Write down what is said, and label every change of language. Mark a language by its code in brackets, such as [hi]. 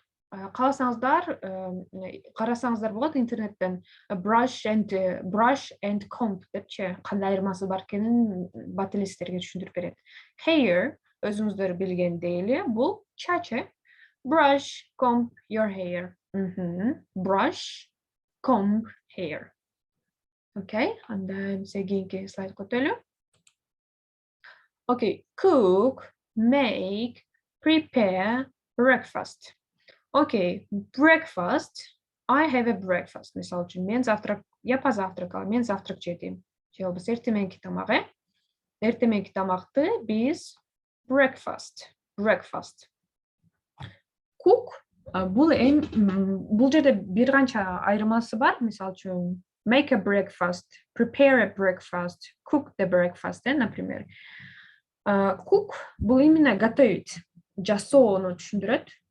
[ky] Кааласаңыздар, карасаңыздар болот интернеттен brush and comb депчи кандай айырмасы бар экенин бат эле сиздерге түшүндүрүп берет. Hair өзүңүздөр билгендей эле бул чач. [en] Brush, comb your hair. Brush, comb hair. [ky] Okay, андан кийинки слайд көтөлү. [en] Okay, cook, make, prepare breakfast. Okay, breakfast. I have a breakfast. [ky] Мисал үчүн, [ru] я позавтракала, [ky] мен завтрак жедим. Же болбосо эртеменки тамак, эртеменки тамакты биз breakfast. Cook, бул жерде бир канча айырмасы бар. Мисал үчүн, [en] make a breakfast, prepare a breakfast, cook the breakfast, например. [ky] Cook бул именно готовить, жасоону түшүндүрөт.